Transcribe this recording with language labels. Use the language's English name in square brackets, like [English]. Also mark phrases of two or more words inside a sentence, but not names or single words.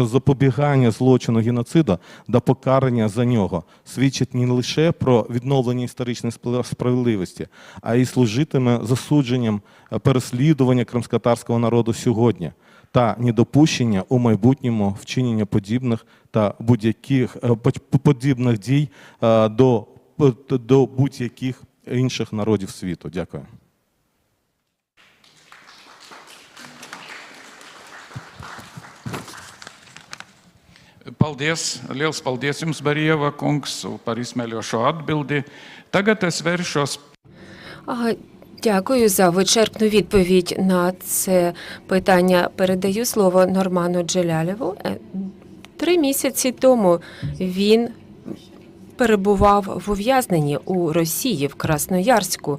[Ukrainian] запобігання злочину геноциду та покарання за нього свідчить не лише про відновлення історичної справедливості, а й служитиме засудженням переслідування кримськотатарського народу сьогодні та недопущення у майбутньому вчинення подібних та будь-яких подібних дій до будь-яких інших народів світу. Дякую. [Latvian] Paldies, liels paldies jums, Barieva kungs, par izsmeļošo atbildi. Tagad es vēršos. [Ukrainian] Дякую за вичерпну відповідь на це питання. Передаю слово Норману Джелялєву. 3 місяці тому він перебував в ув'язненні у Росії, в Красноярську.